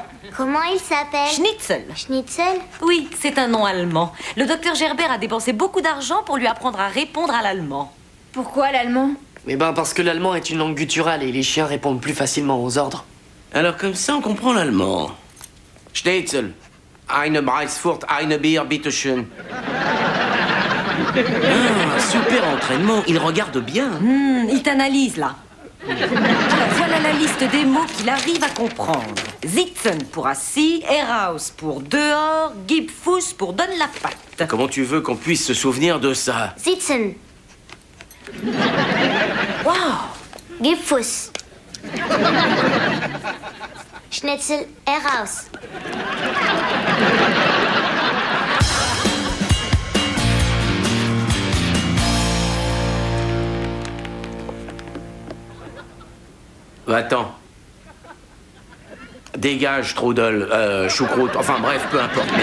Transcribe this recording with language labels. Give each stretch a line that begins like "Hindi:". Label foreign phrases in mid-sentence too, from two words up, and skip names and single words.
French: Comment il s'appelle? Schnitzel. Schnitzel? Oui, c'est un nom allemand. Le docteur Gerber a dépensé beaucoup d'argent pour lui apprendre à répondre à l'allemand. Pourquoi l'allemand? Eh ben, parce que l'allemand est une langue gutturale et les chiens répondent plus facilement aux ordres. Alors comme ça, on comprend l'allemand. Schnitzel.
German: Eine Breisfurt, eine Bier, bitteschön.
French: Ah, super entraînement. Il regarde bien. Il t'analyse, là. Alors, voilà la liste des mots qu'il arrive à comprendre. Sitzen pour assis, Heraus pour dehors, Gibfuß pour donne la patte. Comment tu veux qu'on puisse se souvenir de ça? Sitzen. Wow!
German: Gib Fuß. Schnitzel heraus.
French: Attends. Dégage, Strudel, choucroute, enfin bref, peu importe.